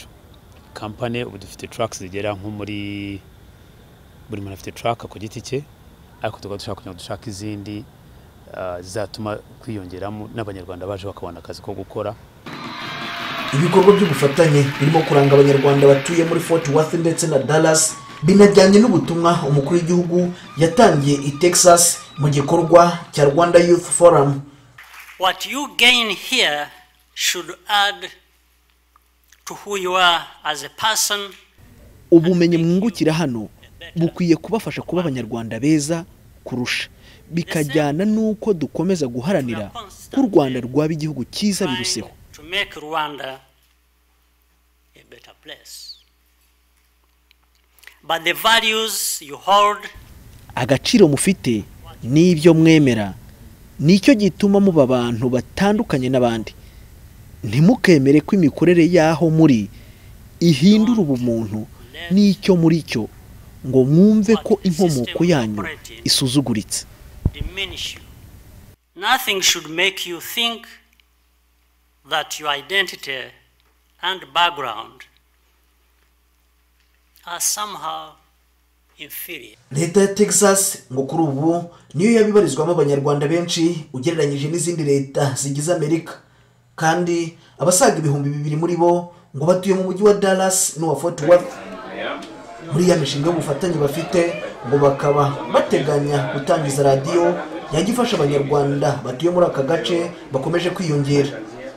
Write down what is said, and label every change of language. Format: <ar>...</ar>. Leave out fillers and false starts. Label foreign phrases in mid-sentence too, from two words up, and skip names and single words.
<rw>Company ubu dufite trucks zigera nko muri buri muntu afite truck ku giti cye, ariko tukaba dushaka kugira ngo dushaka izindi zizatuma kwiyongeramo n'abanyarwanda baje bakabona akazi ko gukora. Ibikorwa by'ubufatanye birimo kuranga abanyarwanda batuye muri Fort Worth ndetse na Dallas binajyanye n'ubutumwa umukuru w'igihugu yatangiye i Texas mu gikorwa cya Rwanda Youth Forum.</rw> <en>What you gain here should add to who you are as a person.</en> <rw>Ubumenyi mwungukira hano bukwiye kubafasha kuba abanyarwanda beza kurusha, bikajyana nuko dukomeza guharanira ko u Rwanda rwaba igihugu cyiza biruseho.</rw> <en>To make Rwanda a better place. But the values you hold,</en> <rw>agaciro mufite n'ibyo mwemera nicyo gituma muba abantu batandukanye n'abandi. Ntimukemere ko imikorere yaho muri ihindura ubumuntu n'icyo muri cyo, ngo mwumve ko inkomoko yanyu isuzuguritse.</rw> <en>Nothing should make you think that your identity and background are somehow inferior.</en> <rw>Leta ya Texas ngo kuri ubu niyo yabibarizwamo abanyarwanda benshi ugereranyije n'izindi leta zigize Amerika, kandi abasaga 2,000 muri bo ngo batuye mu mujyi wa Dallas n'uwa Fort Worth. Muri ya mishinga y'ubufatanye bafite ngo bakaba bateganya gutangiza radio yagifasha abanyarwanda batuye muri aka gace bakomeje kwiyongera.</rw>